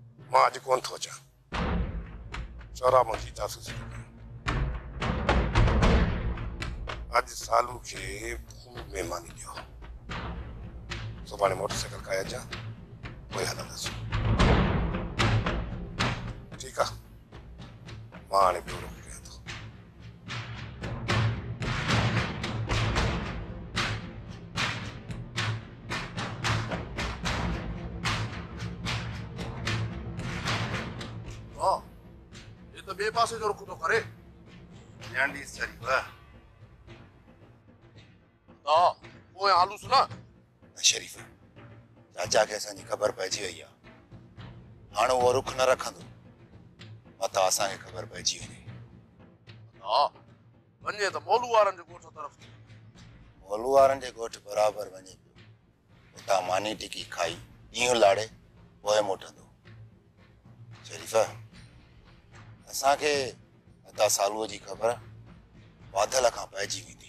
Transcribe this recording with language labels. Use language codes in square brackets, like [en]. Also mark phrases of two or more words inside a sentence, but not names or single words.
[sd] मां अॼु कोन थो अचां चौरा मुंहिंजी जासूसी अॼु सालू खे खूब महिमानी ॾियो सुभाणे मोटरसाइकिल खाए अचां पोइ हलंदासीं ठीकु आहे मां हाणे ॿियो रोक कयां थो ये तो बे पासे जो रुख तो करे ध्यान ॾीस शरीफ़ हाँ वो आलू सुना शरीफ़ चाचा खे असांजी ख़बर पइजी वई आहे हाणे उहो रुख न रखंदो मथां असांखे ख़बर पइजी वञे हाँ वञे त मोलू वारनि जे ॻोठ तरफ़ मोलू वारनि जे ॻोठ बराबरि वञे पियो उतां मानी टिकी खाई ॾींहुं लाड़े पोइ मोटंदो शरीफ़ असांखे अदा सालूअ जी ख़बर वाधल खां पइजी वेंदी